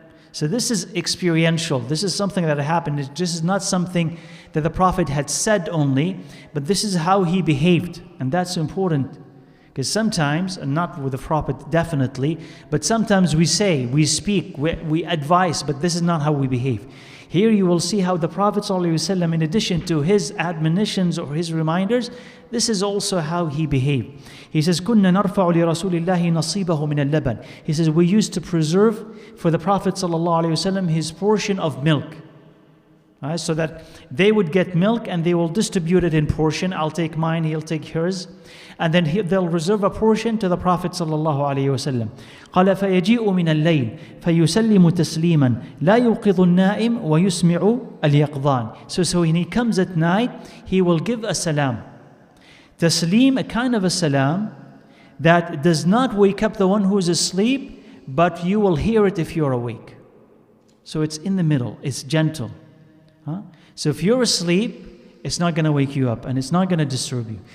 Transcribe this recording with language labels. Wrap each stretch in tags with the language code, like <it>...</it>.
<en>So this is experiential. This is something that happened. This is not something that the Prophet had said only, but this is how he behaved. And that's important. Because sometimes, and not with the Prophet definitely, but sometimes we say, we speak, we advise, but this is not how we behave. Here you will see how the Prophet ﷺ, in addition to his admonitions or his reminders, this is also how he behaved. He says,</en> <ar>كُنَّا نَرْفَعُ لِرَسُولِ اللَّهِ نَصِيبَهُ مِنَ اللَّبَنِ.</ar> <en>He says, we used to preserve for the Prophet ﷺ his portion of milk. Right, so that they would get milk and they will distribute it in portion. I'll take mine, he'll take hers. And then they'll reserve a portion to the Prophet ﷺ.</en> <ar>قال فيجيء من الليل فيسلم تسليما لا يوقظ النائم ويسمع اليقظان.</ar> <en>So when he comes at night, he will give a salam. Taslim, a kind of a salam that does not wake up the one who is asleep, but you will hear it if you're awake. So it's in the middle, it's gentle. So if you're asleep, it's not going to wake you up and it's not going to disturb you.</en>